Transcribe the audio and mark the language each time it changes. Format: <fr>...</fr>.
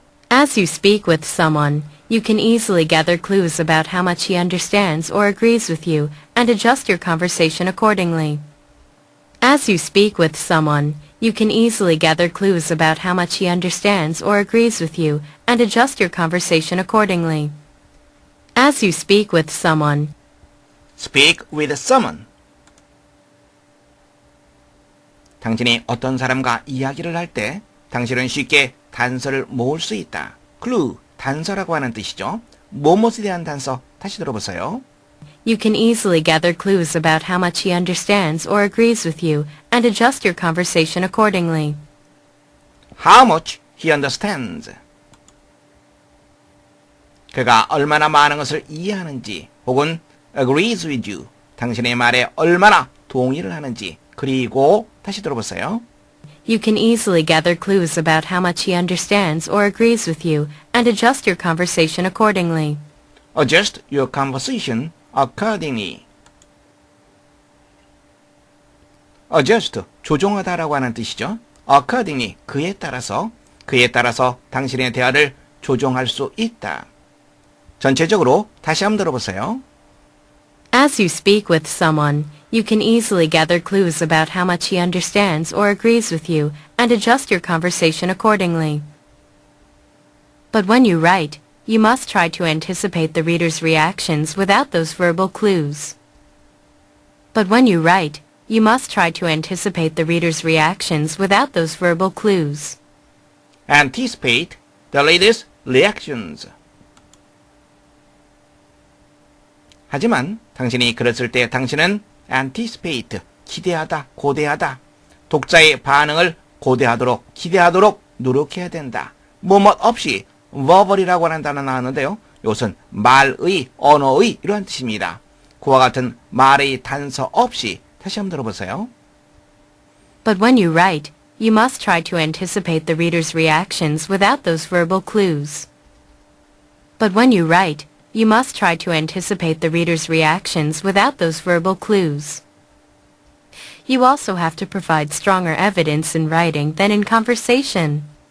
<en>As you speak with someone, you can easily gather clues about how much he understands or agrees with you and adjust your conversation accordingly. As you speak with someone, you can easily gather clues about how much he understands or agrees with you and adjust your conversation accordingly. As you speak with someone, Speak with someone.</en> <ko>당신이 어떤 사람과 이야기를 할 때 당신은 쉽게 단서를 모을 수 있다. clue, 단서라고 하는 뜻이죠. 무엇에 대한 단서 다시 들어보세요.</ko> <en>you can easily gather clues about how much he understands or agrees with you and adjust your conversation accordingly. How much he understands.</en> <ko>그가 얼마나 많은 것을 이해하는지 혹은</ko> <en>agrees with you.</en> <ko>당신의 말에 얼마나 동의를 하는지. 그리고 다시 들어보세요.</ko> <en>You can easily gather clues about how much he understands or agrees with you and adjust your conversation accordingly. Adjust your conversation accordingly.</en> <ko>Adjust, 조정하다라고 하는 뜻이죠. Accordingly, 그에 따라서 당신의 대화를 조정할 수 있다. 전체적으로 다시 한번 들어보세요.</ko> <en>As you speak with someone, you can easily gather clues about how much he understands or agrees with you and adjust your conversation accordingly. But when you write, you must try to anticipate the reader's reactions without those verbal clues. But when you write, you must try to anticipate the reader's reactions without those verbal clues. Anticipate the reader's reactions.</en> <ko>하지만 당신이 그랬을 때 당신은 anticipate, 기대하다, 고대하다. 독자의 반응을 고대하도록, 기대하도록 노력해야 된다. 뭐뭐 없이 verbal이라고 하는 단어 나왔는데요. 이것은 말의, 언어의 이러한 뜻입니다. 그와 같은 말의 단서 없이 다시 한번 들어보세요.</ko> <en>But when you write, you must try to anticipate the reader's reactions without those verbal clues. But when you write, you must try to anticipate the reader's reactions without those verbal clues. You also have to provide stronger evidence in writing than in conversation.</en>